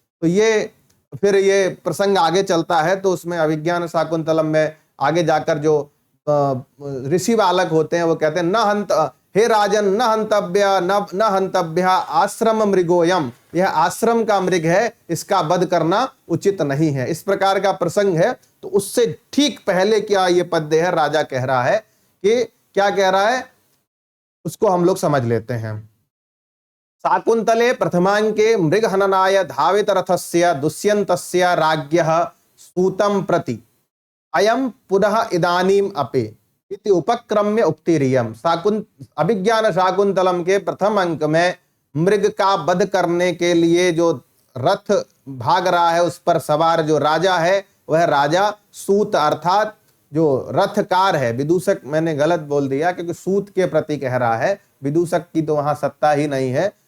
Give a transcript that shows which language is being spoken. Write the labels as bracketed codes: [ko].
[hi] तो ये फिर ये प्रसंग आगे चलता है, तो उसमें अभिज्ञान शाकुंतलम में आगे जाकर जो ऋषि बालक होते हैं वो कहते हैं न हंत, हे राजन [sa] न हंतव्य न हंतव्य आश्रम मृगोयम, [hi] यह आश्रम का मृग है, इसका वध करना उचित नहीं है। इस प्रकार का प्रसंग है। तो उससे ठीक पहले क्या ये पद्य है, राजा कह रहा है कि क्या कह रहा है, उसको हम लोग समझ लेते हैं। [sa] शाकुंतले प्रथमांके मृग हननाय धावित रथस्य दुष्यन्तस्य राज्ञः सूतं प्रति अयम पुनः इदानीम अपे इति उपक्रम्य उक्तिरियम। [hi] अभिज्ञान शाकुंतलम के प्रथम अंक में मृग का वध करने के लिए जो रथ भाग रहा है, उस पर सवार जो राजा है वह राजा सूत अर्थात जो रथकार है। विदूषक मैंने गलत बोल दिया, क्योंकि सूत के प्रति कह रहा है, विदूषक की तो वहां सत्ता ही नहीं है।